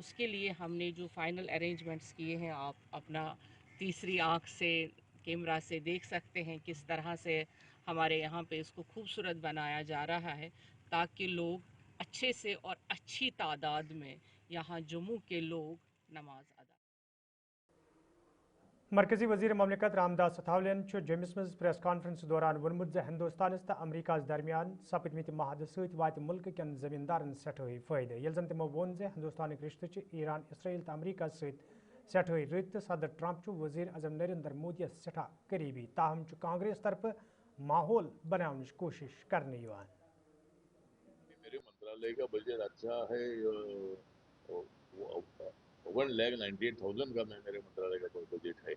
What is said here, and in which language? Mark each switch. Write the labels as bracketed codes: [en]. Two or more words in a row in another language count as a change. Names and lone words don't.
[hi] उसके लिए हमने जो [en] final arrangements [hi] किए हैं, आप अपना तीसरी आँख से कैमरा से देख सकते हैं किस तरह से हमारे यहाँ पे इसको खूबसूरत बनाया जा रहा है ताकि लोग अच्छे से और अच्छी तादाद में यहाँ जम्मू के लोग नमाज अदा। [ks] मरकजी वजीर ममलिकत रामदास अथावलियन जमिस मज [en] press conference [ks] दौरान वोनमुत हिंदुस्तान तो अमरीका दरमियान सपदमित महद सत वात मुल्क कन जमींदारन सठहई फायदे, येल जन तमो वोन हिंदुस्तान रिश्ते ईरान इसराइल तो अमरीका सत सठहई रत। सदर ट्रंप वजीर अजम नरेंद्र मोदी सठा करीबी, ताहम कांग्रेस तरफ माहौल बनाने की कोशिश करने। [hi] मेरे मंत्रालय का बजट अच्छा है, 1,98,000 का मेरे मंत्रालय का बजट है।